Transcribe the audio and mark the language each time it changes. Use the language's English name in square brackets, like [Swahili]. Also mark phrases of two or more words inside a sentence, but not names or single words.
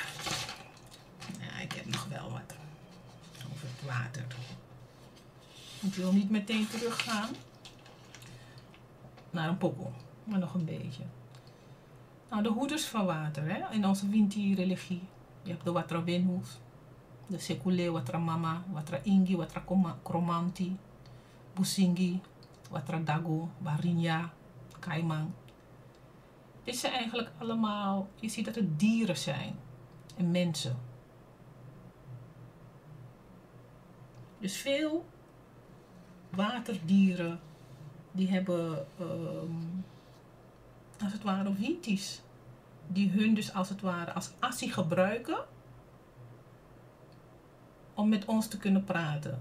[Dutch] Ja, ik heb nog wel wat over het water. Ik wil niet meteen teruggaan naar een pokoe, maar nog een beetje. Nou, de hoeders van water, hè? In onze Winti-religie. Je hebt de Watra Wenhus, de Sekule, Watra Mama, Watra Ingi, Watra Kromanti, Busingi, Watra Dago, Barinya, Kaimang. Dit zijn eigenlijk allemaal, je ziet dat het dieren zijn en mensen. Dus veel waterdieren die hebben als het ware Winties, die hun dus als het ware als assie gebruiken om met ons te kunnen praten.